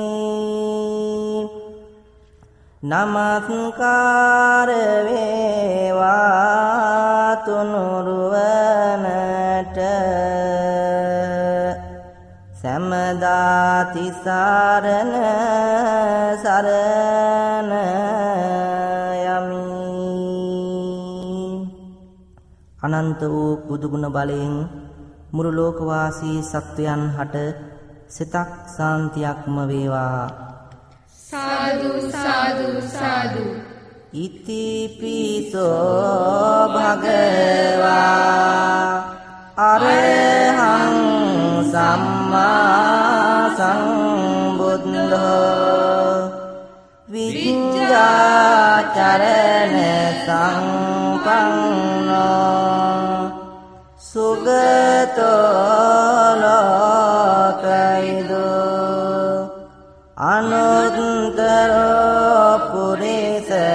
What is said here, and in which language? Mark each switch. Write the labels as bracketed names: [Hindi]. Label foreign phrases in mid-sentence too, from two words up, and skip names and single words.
[Sinhala] නමස්කාර වේවා තුනුරුවනට සෑමදා තිසරණ සරණ යමි අනන්ත වූ බුදුගුණ බලයෙන් මුළු ලෝකවාසී සත්වයන් හට සිතක් සාන්තියක්ම වේවා සාදු සාදු සාදු [Pali] ඉතිපිසෝ භගවා අරහං සම්මා සම්බුද්ධෝ විඤ්ඤාචරණ සම්පන්නෝ සුගතෝ ලෝකයිදෝ අනුත්තරෝ පුරිස